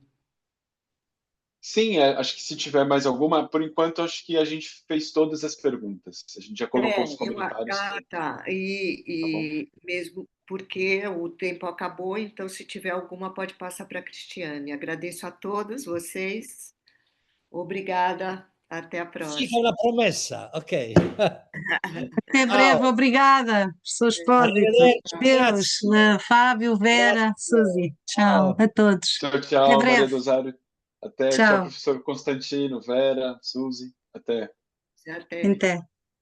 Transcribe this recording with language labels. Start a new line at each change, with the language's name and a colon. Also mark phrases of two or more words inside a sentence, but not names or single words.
Portuguese: Sim, acho que se tiver mais alguma, por enquanto, acho que a gente fez todas as perguntas. A gente já colocou os comentários todos. Tá. Tá bom. E mesmo porque o tempo acabou, então, se tiver alguma, pode passar para a Cristiane. Agradeço a todos vocês. Obrigada. Até a Sì, próxima.
Italian: fa una promessa, ok.
Portuguese: Até breve, Ciao, obrigada, professor Expósito. arrivederci, Deus, grazie. Fábio, Vera, Grazie. Suzy. Tchau a todos. Tchau, Até tchau, Maria breve. do Rosário. Até, tchau, Tchau. professor Constantino, Vera, Suzy. Até. Até. Até.